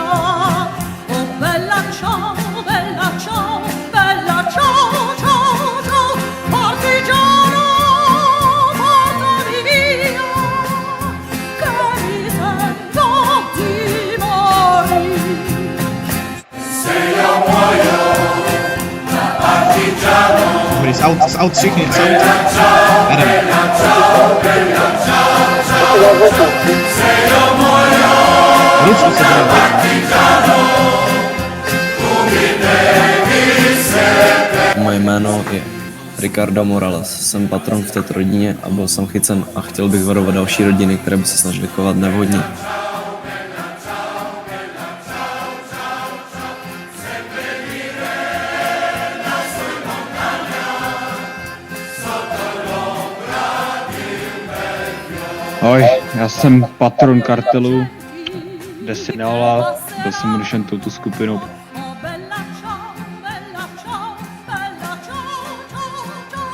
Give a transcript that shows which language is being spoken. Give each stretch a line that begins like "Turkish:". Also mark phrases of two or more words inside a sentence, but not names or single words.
Italian: Oh bella ciao, bella ciao, bella ciao, ciao, ciao. Partigiano, portami via, che mi sento di morire. Se io muoio da partigiano. Is out všichni, out. Adam. Se io muoio Ručku se da partigiano, tu mi devi seppellire.
Czech: Moje jméno je Ricardo Morales. Jsem patron v této rodině a byl jsem chycen a chtěl bych varovat další rodiny, které by se snažily chovat nevhodně. Ahoj, já jsem patron kartelu Desinala, byl jsem určen touto skupinou.
Italian: Oh bella ciao, bella ciao, bella ciao, ciao, ciao.